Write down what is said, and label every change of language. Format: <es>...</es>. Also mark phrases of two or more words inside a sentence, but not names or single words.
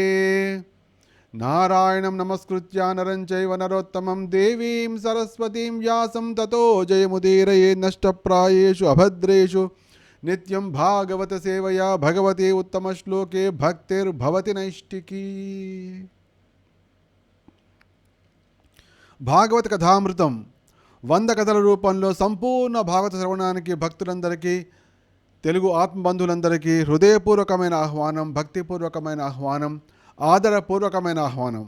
<sa>नारायणं नमस्कृत्य नरं चैव नरोत्तमं देवीं सरस्वतीं व्यासं ततो जयमुदीरये. नष्टप्रायेषु अभद्रेषु नित्यं भागवत सेवया भगवते उत्तमश्लोके भक्तिर्भवति नैष्टिकी.</sa> <te>భాగవత కథామృతం 100 కథల రూపంలో సంపూర్ణ భాగవత శ్రవణానికి భక్తులందరికీ, తెలుగు ఆత్మబంధువులందరికీ హృదయపూర్వకమైన ఆహ్వానం, భక్తిపూర్వకమైన ఆహ్వానం, ఆదరపూర్వకమైన ఆహ్వానం.</te>